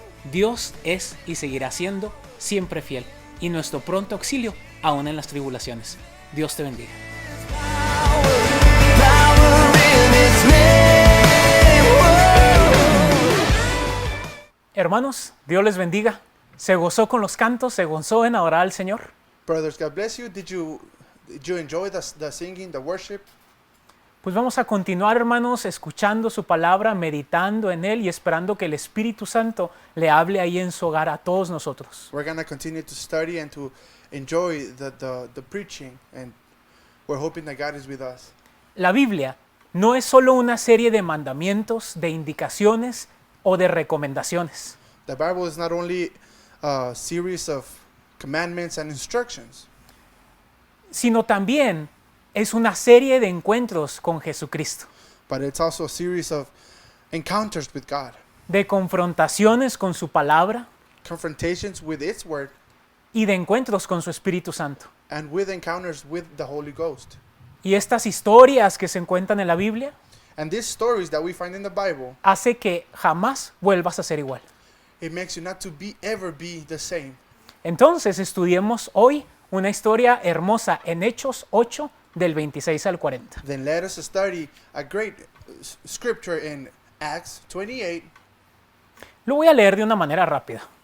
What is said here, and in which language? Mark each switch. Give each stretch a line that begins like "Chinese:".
Spanish: Dios es y seguirá siendo siempre fiel, y nuestro pronto auxilio aún en las tribulaciones. Dios te bendiga. Hermanos, Dios les bendiga. ¿Se gozó con los cantos? ¿Se gozó en adorar al Señor?
English: Brothers, God bless you. Did you enjoy the singing, the worship?
Spanish: Pues vamos a continuar, hermanos, escuchando su palabra, meditando en Él y esperando que el Espíritu Santo le hable ahí en su hogar a todos nosotros.
English: We're going to continue to study and to enjoy the preaching, and we're hoping that God is with us.
Spanish: La Biblia no es solo una serie de mandamientos, de indicaciones o de recomendaciones.
English: The Bible is not only a series of commandments and instructions,
Spanish: Sino también es una serie de encuentros con Jesucristo,
English: but it's also a series of encounters with God,
Spanish: de confrontaciones con su palabra
English: confrontations with its word,
Spanish: y de encuentros con su Espíritu Santo.
English: and with encounters with the Holy Ghost.
Spanish: Y estas historias que se encuentran en la Biblia
English: And these stories that we find in the Bible,
Spanish: hace que jamás vuelvas a ser igual.
English: it makes you not to ever be the same.
Spanish: Entonces estudiemos hoy una historia hermosa en Hechos 8 del 26 al 40.
English: Then let us study a great scripture in Acts 28.
Spanish: Lo voy a leer de una manera rápida.